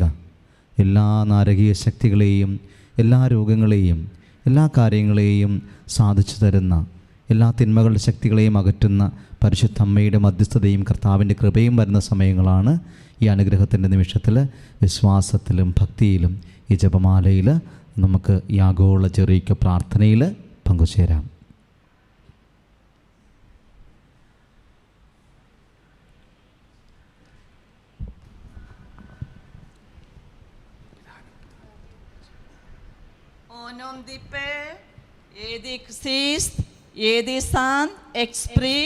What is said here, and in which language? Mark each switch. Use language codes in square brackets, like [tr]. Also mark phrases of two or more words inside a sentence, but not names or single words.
[ml] എല്ലാ നാരകീയ ശക്തികളെയും, എല്ലാ രോഗങ്ങളെയും, എല്ലാ കാര്യങ്ങളെയും സാധിച്ചു തരുന്ന, എല്ലാ തിന്മകളുടെ ശക്തികളെയും അകറ്റുന്ന പരിശുദ്ധമ്മയുടെ മധ്യസ്ഥതയും കർത്താവിൻ്റെ കൃപയും വരുന്ന സമയങ്ങളാണ്. ഈ അനുഗ്രഹത്തിൻ്റെ നിമിഷത്തിൽ വിശ്വാസത്തിലും ഭക്തിയിലും ഈ ജപമാലയിൽ നമുക്ക് ഈ ആഗോള ജെറീക്ക പ്രാർത്ഥനയിൽ പങ്കുചേരാം. [fr] Au nom du Père et du Christ et du Saint-Esprit.